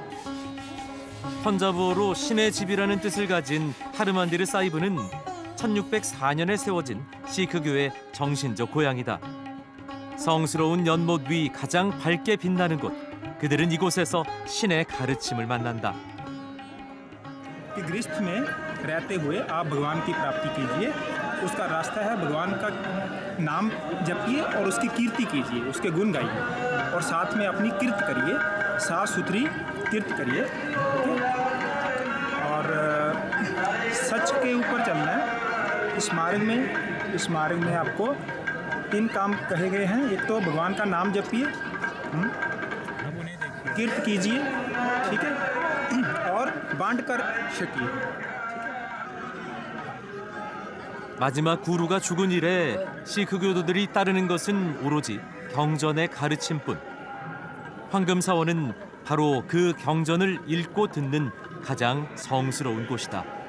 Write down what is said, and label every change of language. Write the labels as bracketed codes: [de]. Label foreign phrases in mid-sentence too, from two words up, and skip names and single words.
[ko] 펀자브어로 신의 집이라는 뜻을 가진 하르만디르 사히브는 1604년에 세워진 시크교의 정신적 고향이다. 성스러운 연못 위 가장 밝게 빛나는 곳. 그들은 이곳에서 신의 가르침을 만난다. [hi] गृहस्थ में रहते हुए आप भगवान की प्राप्ति कीजिए। उसका रास्ता है भगवान का नाम जपिए और उसकी कीर्ति कीजिए, उसके गुण गाइए और साथ में अपनी कीर्त करिए, साफ सुथरी कीर्त करिए और सच के ऊपर चलना है। इस मार्ग में आपको 3 काम कहे गए हैं। एक तो भगवान का नाम जपिए, कीर्त कीजिए, ठीक है, और बांट कर छकिए। [ko] 마지막 구루가 죽은 이래 시크 교도들이 따르는 것은 오로지 경전의 가르침뿐. 황금사원은 바로 그 경전을 읽고 듣는 가장 성스러운 곳이다.